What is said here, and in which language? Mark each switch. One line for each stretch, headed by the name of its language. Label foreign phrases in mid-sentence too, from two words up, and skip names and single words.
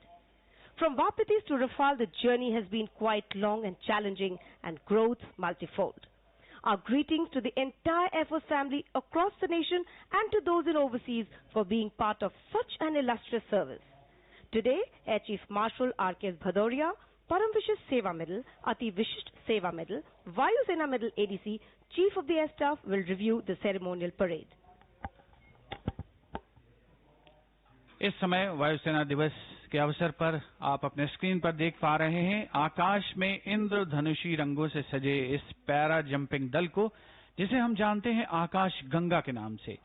English: From Wapitis to Rafale, the journey has been quite long and challenging, and growth multifold. Our greetings to the entire Air Force family across the nation and to those in overseas for being part of such an illustrious service. Today, Air Chief Marshal RKS Bhadauria, Param Vishisht Seva Medal, Ati Vishisht Seva Medal, Vayu Sena Medal ADC, Chief of the Air Staff will review the ceremonial parade.
Hindi: इस समय वायुसेना दिवस के अवसर पर आप अपने स्क्रीन पर देख पा रहे हैं आकाश में इंद्रधनुषी रंगों से सजे इस पैरा जंपिंग दल को, जिसे हम जानते हैं आकाश गंगा के नाम से।